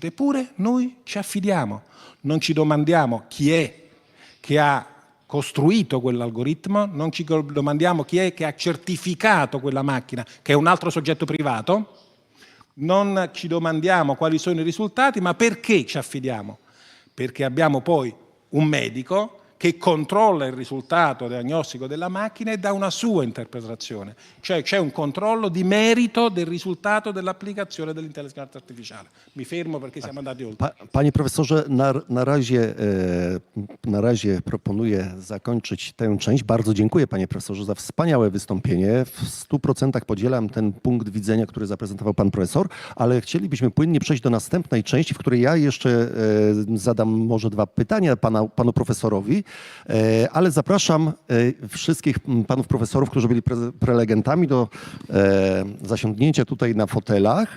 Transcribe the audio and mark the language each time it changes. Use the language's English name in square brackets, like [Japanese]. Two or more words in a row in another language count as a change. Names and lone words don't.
[Italian] Eppure noi ci affidiamo, non ci domandiamo chi è che ha costruito quell'algoritmo, non ci domandiamo chi è che ha certificato quella macchina, che è un altro soggetto privato, non ci domandiamo quali sono i risultati, ma perché ci affidiamo? Perché abbiamo poi un medico che controlla il risultato diagnostico della macchina e dà una sua interpretazione, cioè c'è un controllo di merito del risultato dell'applicazione dell'intelligenza artificiale. Mi fermo perché siamo andati oltre. [Polish] Panie profesorze, na razie proponuję zakończyć tę część. Bardzo dziękuję panie profesorze za wspaniałe wystąpienie. W 100% podzielam ten punkt widzenia, który zaprezentował pan profesor, ale chcielibyśmy płynnie przejść do następnej części, w której ja jeszcze zadam może 2 pytania panu profesorowi, ale zapraszam wszystkich panów profesorów, którzy byli prelegentami do zasiądnięcia tutaj na fotelach.